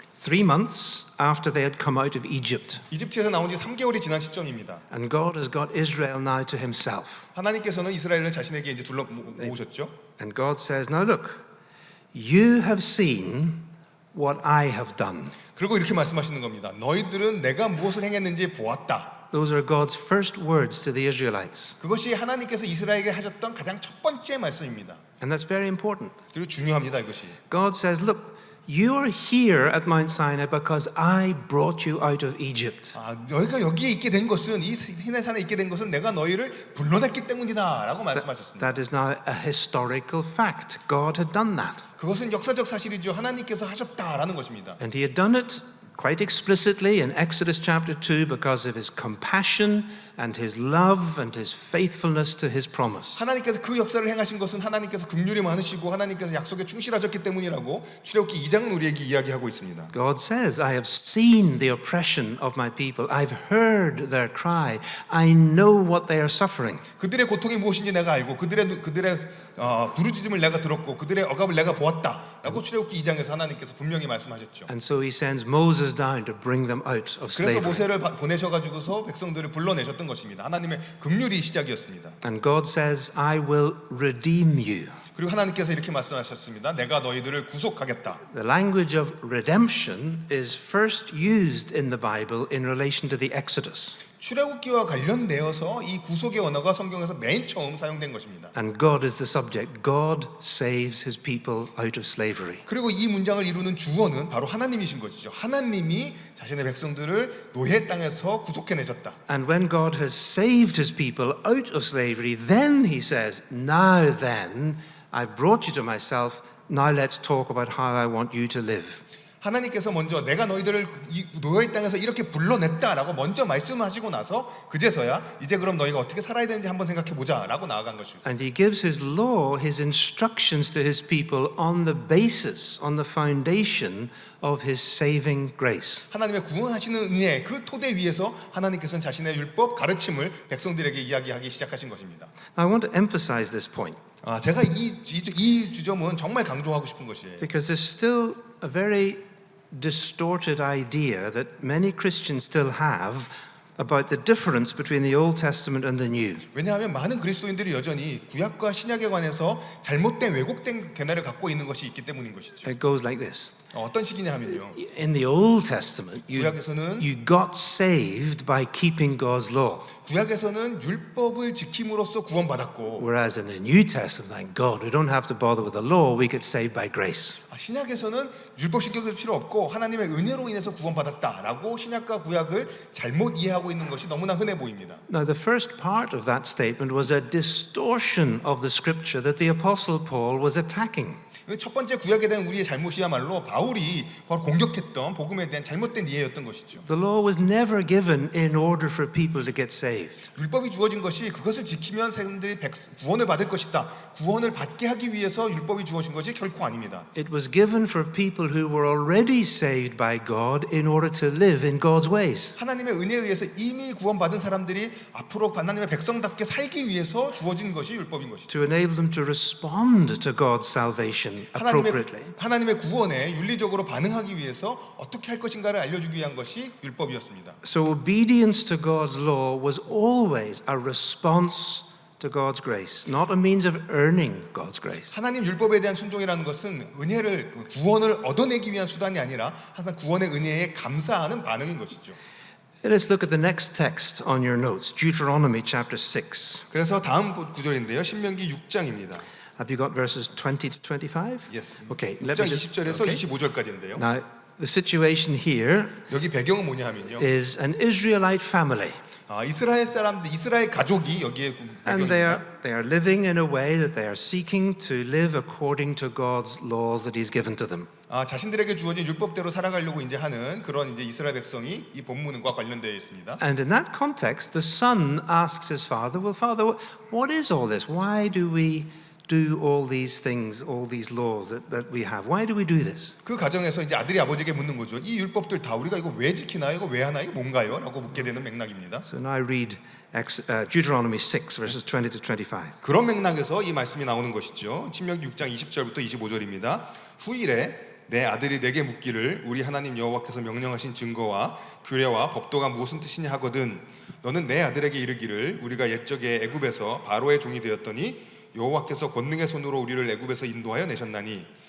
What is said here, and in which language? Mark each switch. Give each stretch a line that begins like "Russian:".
English: 3 months after they had come out of Egypt.
Korean: 이집트에서 나온 지 3개월이 지난 시점입니다.
English: And God has got Israel now to himself.
Korean: 하나님께서는 이스라엘을 자신에게 이제 둘러 모으셨죠.
English: And God says, now look, you have seen what I have done.
Korean: 그리고 이렇게 말씀하시는 겁니다. 너희들은 내가 무엇을 행했는지 보았다.
English: Those are God's first words to the Israelites.
Korean: 그것이 하나님께서 이스라엘에게 하셨던 가장 첫 번째 말씀입니다.
English: And that's very important.
Korean: 그리고 중요합니다, 이것이.
English: God says, look, you are here at Mount Sinai because I brought you out of Egypt.
Korean: 너희가 여기에 있게 된 것은 이 시내산에 있게 된 것은 내가 너희를 불러냈기 때문이다라고 말씀하셨습니다.
English: That is now a historical fact. God had done that.
Korean: 그것은 역사적 사실이죠. 하나님께서 하셨다라는 것입니다.
English: And he had done it quite explicitly in Exodus chapter 2 because of his compassion and his love and his faithfulness to his promise.
Korean: 하나님께서 그 역사를 행하신 것은 하나님께서 긍휼이 많으시고 하나님께서 약속에 충실하셨기 때문이라고 출애굽기 2장은 우리에게 이야기하고 있습니다.
English: God says, I have seen the oppression of my people. I've heard their cry. I know what they are suffering.
Korean: 그들의 고통이 무엇인지 내가 알고 그들의 부르짖음을 내가 들었고 그들의 억압을 내가 보았다라고 출애굽기 2장에서 하나님께서 분명히 말씀하셨죠.
English: And so he sends Moses down to bring them out of
Korean: 그래서
English: slavery.
Korean: 모세를 보내셔가지고서 백성들을 불러내셨던 것입니다. 하나님의 긍휼이 시작이었습니다.
English: And God says, I will redeem you.
Korean: 그리고 하나님께서 이렇게 말씀하셨습니다. 내가 너희들을 구속하겠다.
English: The language of redemption is first used in the Bible in relation to the Exodus.
Korean: 출애굽기와 관련되어서 이 구속의 언어가 성경에서 맨 처음 사용된 것입니다.
English: And God is the subject. God saves his people out of slavery.
Korean: 그리고 이 문장을 이루는 주어는 바로 하나님이신 것이죠. 하나님이 자신의 백성들을 노예 땅에서 구속해내셨다.
English: And when God has saved his people out of slavery, then he says, now then, I've brought you to myself. Now let's talk about how I want you to live.
Korean: 하나님께서 먼저 내가 너희들을 이 노예 땅에서 이렇게 불러냈다라고 먼저 말씀하시고 나서 그제서야 이제 그럼 너희가 어떻게 살아야 되는지 한번 생각해 보자라고 나아간 것이고.
English: And he gives his law, his instructions to his people on the basis, on the foundation of his saving grace.
Korean: 하나님의 구원하시는 은혜 그 토대 위에서 하나님께서는 자신의 율법 가르침을 백성들에게 이야기하기 시작하신 것입니다.
English: I want to emphasize this point.
Korean: 제가 이 주점은 정말 강조하고 싶은 것이에요.
English: Because there's still a very distorted idea that many Christians still have about the difference between the Old Testament and the New.
Korean: 왜냐하면 많은 그리스도인들이 여전히 구약과 신약에 관해서 잘못된 왜곡된 견해를 갖고 있는 것이 있기 때문인 것이죠.
English: It goes like this.
Korean: 어떤 식이냐 하면요.
English: In the Old Testament,
Korean: 구약에서는
English: you got saved by keeping God's law.
Korean: 구약에서는 율법을 지킴으로써 구원받았고
English: Whereas in the New Testament, thank God, we don't have to bother with the law, we get saved by grace.
Korean: 신약에서는 율법 신경 쓸 필요 없고 하나님의 은혜로 인해서 구원받았다라고 신약과 구약을 잘못 이해하고 있는 것이 너무나 흔해 보입니다.
English: Now, the first part of that statement was a distortion of the scripture that the Apostle Paul was attacking.
Korean: 첫 번째 구약에 대한 우리의 잘못이야말로 바울이 바로 공격했던 복음에 대한 잘못된 이해였던 것이죠.
English: The law was never given in order for people to get saved.
Korean: 율법이 주어진 것이 그것을 지키면 사람들이 구원을 받을 것이다. 구원을 받게 하기 위해서 율법이 주어진 것이 결코 아닙니다.
English: It was given for people who were already saved by God in order to live in God's ways.
Korean: 하나님의 은혜에 의해서 이미 구원받은 사람들이 앞으로 하나님의 백성답게 살기 위해서 주어진 것이 율법인 것이죠.
English: to enable them to respond to God's salvation appropriately.
Korean: 하나님의 구원에 윤리적으로 반응하기 위해서 어떻게 할 것인가를 알려주기 위한 것이 율법이었습니다.
English: So obedience to God's law was always a response to God's grace, not a means of earning God's grace.
Korean: 하나님 율법에 대한 순종이라는 것은 은혜를 구원을 얻어내기 위한 수단이 아니라 항상 구원의 은혜에 감사하는 반응인 것이죠.
English: Let's look at the next text on your notes, Deuteronomy Chapter 6.
Korean: 그래서 다음 구절인데요. 신명기 6장입니다.
English: Have you got verses 20 to 25? Yes. Okay,
Korean: 6장 20절에서 25절까지인데요.
English: Now, the situation here
Korean: 여기 배경은 뭐냐 하면요.
English: is an Israelite family.
Korean: 이스라엘 사람들, 이스라엘 가족이 여기에
English: And
Korean: 배경입니다.
English: they are living in a way that they are seeking to live according to God's laws that He's given to them.
Korean: 자신들에게 주어진 율법대로 살아가려고 이제 하는 그런 이제 이스라엘 백성이 이 본문과 관련되어 있습니다.
English: And in that context, the son asks his father, "Well, father, what is all this? Why do we do all these things, all these laws that we have? Why do we do this?"
Korean: 그 가정에서 이제 아들이 아버지에게 묻는 거죠. 이 율법들 다 우리가 이거 왜 지키나요? 이거 왜 하나요? 뭔가요? 라고 묻게 되는 맥락입니다. So now I read Deuteronomy 6, verses 20 to 25. 그런 맥락에서 이 말씀이 나오는 것이죠. 신명기 6장 20절부터 25절입니다. 후일에 내 아들이 내게 묻기를 우리 하나님 여호와께서 명령하신 증거와 규례와 법도가 무엇은 뜻이냐 하거든 너는 내 아들에게 이르기를 우리가 옛적에 애굽에서 바로의 종이 되었더니 여호와께서 권능의 손으로 우리를 애굽에서 인도하여 내셨나니